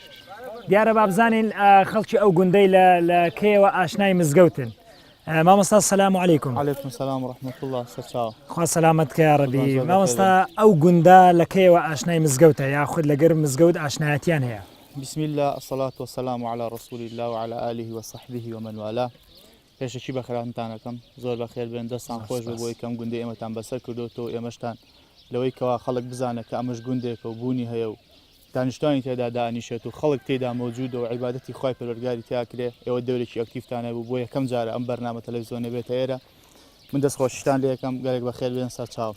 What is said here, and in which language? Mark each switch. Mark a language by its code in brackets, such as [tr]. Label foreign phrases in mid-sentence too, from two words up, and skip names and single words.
[ckb] دیارە بابزانین خەڵکی ئەو گوندەی لە کێوە ئاشنای مزگەوتن مامۆستا [ar] سەلام عەلەیکوم عەلەیکوم سەلام و ڕەحمەت الله سەرچاوە [ckb] خوا سەلامەتکە [ar] یا ڕەبی [ckb] مامۆستا ئەو گوندە لە کێوە ئاشنای مزگەوتە یاخود لەگەر مزگەوت ئاشنایەتیان هەیە [ar] بسم الله الصلاة والسلام على رسول الله وعلى آله وصحبه ومن والاه [ckb] پێشەکی بە خێراتتانەکەم زۆر بە خێر بێن دەستان خۆش بە بۆی کەم گوندی ئێمەتان بەسەر کردوتەوە ئێمەشتان لەوەی کەوا خەڵک بزانە کە ئەمەش گوندێکە و بوونی هەیە و دانیشتوانی تێدا دانیشێت و خەڵک تێدا مەوجود و عیبادەتی خوای پەروەردگاری تیاکرێ ئێوە دەورێکی ئەکتیفتانە بوو بۆ یەکەم جارە ئەم بەرنامە تەلەڤیزیۆنە بێتە ئێرە من دەستخۆشیتان لێ یەکەم گەلێک بە خێر بێن سەرچاو